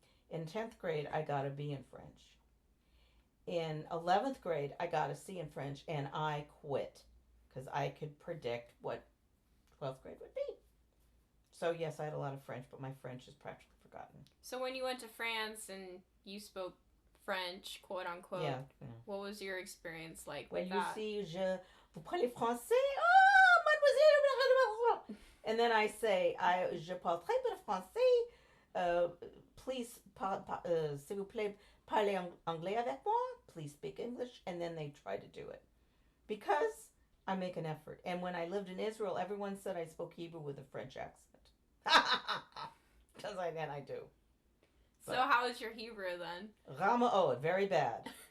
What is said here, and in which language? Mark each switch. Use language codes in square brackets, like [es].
[en] In 10th grade, I got a B in French. In 11th grade, I got a C in French, and I quit because I could predict what 12th grade would be. So yes, I had a lot of French, but my French is practically forgotten. So when you went to France and you spoke French, quote unquote, yeah. What was your experience like when with you that? [fr] see, vous parlez français? Oh, mademoiselle. [en] And then I say, [fr] je parle très bien français. [en] Please, [fr] s'il vous plaît, parlez anglais avec moi. [en] Please speak English. And then they try to do it because I make an effort. And when I lived in Israel, everyone said I spoke Hebrew with a French accent. Because I do. So how is your Hebrew then? Rama very bad.